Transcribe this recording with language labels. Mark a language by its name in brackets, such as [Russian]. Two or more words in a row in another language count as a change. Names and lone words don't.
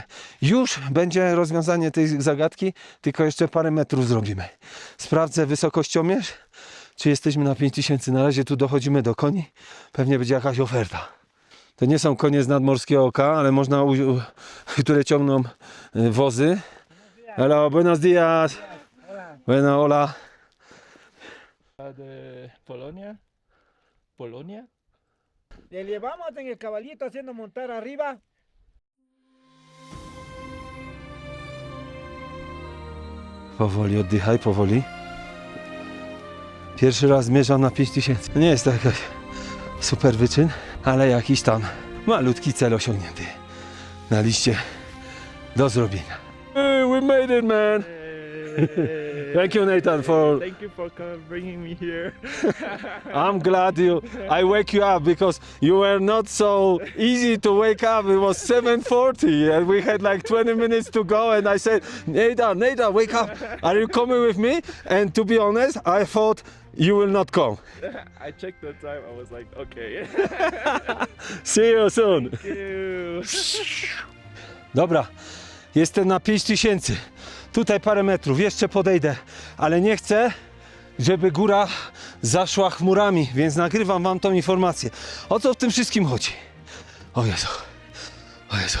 [Polish] Już będzie rozwiązanie tej zagadki, tylko jeszcze parę metrów zrobimy. Sprawdzę wysokościomierz, czy jesteśmy na 5000. Na razie tu dochodzimy do koni. Pewnie będzie jakaś oferta. To nie są konie z nadmorskiego oka, ale można, które ciągną wozy. [Spanish] Hello, buenos días. Bueno, hola. De Polonia. Polonia? Le llevamos en el caballito haciendo montar arriba. [Polish] Powoli oddychaj, powoli. Pierwszy raz zmierzam na 5000. Nie jest to jakaś super wyczyn, ale jakiś tam malutki cel osiągnięty na liście do zrobienia. [English] Hey, we made it, man! Thank you, Nathan, for... Thank you for bringing me here. I'm glad I wake you up because you were not so easy to wake up. It was 7:40 and we had like 20 minutes to go and I said, Nathan, wake up. Are you coming with me? And to be honest, I thought you will not come. I checked the time. I was like, okay. See you soon. Thank you. [Polish] Dobra, jestem na 5000. Tutaj parę metrów, jeszcze podejdę, ale nie chcę, żeby góra zaszła chmurami, więc nagrywam wam tą informację. O co w tym wszystkim chodzi? O Jezu, o Jezu.